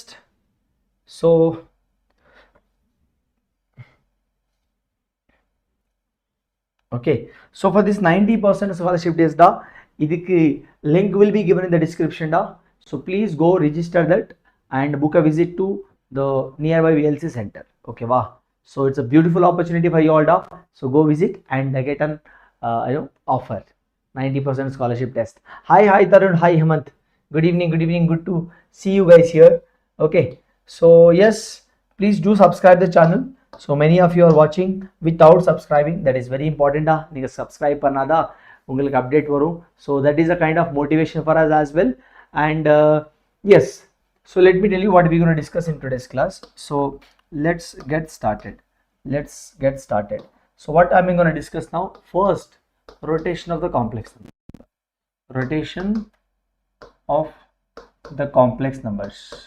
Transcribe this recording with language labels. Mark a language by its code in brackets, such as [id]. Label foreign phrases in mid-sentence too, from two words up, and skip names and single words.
[en] So okay, so for this 90% scholarship days idikku link will be given in the description so please go register that and book a visit to the nearby VLC center, okay va? So it's a beautiful opportunity for you all so go visit and get an offer 90% scholarship test. Hi Tarun, hi Hemant, good evening, good to see you guys here. Okay, so yes, please do subscribe the channel. So many of you are watching without subscribing. That is very important. [ta] நீங்க subscribe பண்ணாத உங்களுக்கு update வரும், [en] so that is a kind of motivation for us as well. And yes, so let me tell you what we're going to discuss in today's class. So let's get started. So what am I going to discuss now? First, rotation of the complex number. Rotation of the complex numbers.